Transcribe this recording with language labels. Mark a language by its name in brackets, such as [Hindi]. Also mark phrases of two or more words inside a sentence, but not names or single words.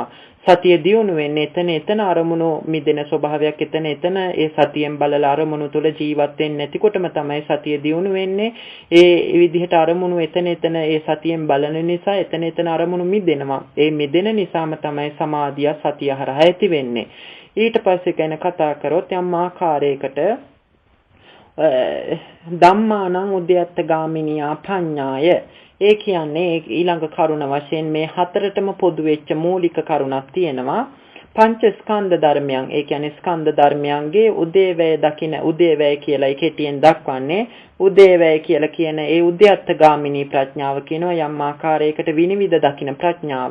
[Sinhala] සතිය දියුණු වෙන්නේ එතන අරමුණු මිදෙන ස්වභාවයක් එතන ඒ සතියෙන් බලලා අරමුණු තුල ජීවත් වෙන්නේ නැතිකොටම තමයි සතිය දියුණු වෙන්නේ. ඒ විදිහට අරමුණු එතන ඒ සතියෙන් බලන නිසා එතන අරමුණු මිදෙනවා. ඒ මිදෙන නිසාම තමයි සමාධිය සතිය හරහා ඇති වෙන්නේ. ඊට පස්සේ ගැන කතා කරොත් යම් ආකාරයකට [Pali] ධම්මානං උද්‍යත්ත ගාමිනියා පඤ්ඤාය. [Sinhala] ඒ කියන්නේ ඊළඟ කරුණ වශයෙන් මේ හතරටම පොදු වෙච්ච මූලික කරුණක් තියෙනවා. පංච ස්කන්ධ ධර්මයන්. ඒ කියන්නේ ස්කන්ධ ධර්මයන්ගේ උදේවැය දකින උදේවැය කියලා කෙටියෙන් දක්වන්නේ. උදේවැය කියලා කියන ඒ උද්‍යත්ත ගාමිනී ප්‍රඥාව කියනවා යම් ආකාරයකට විනිවිද දකින ප්‍රඥාව.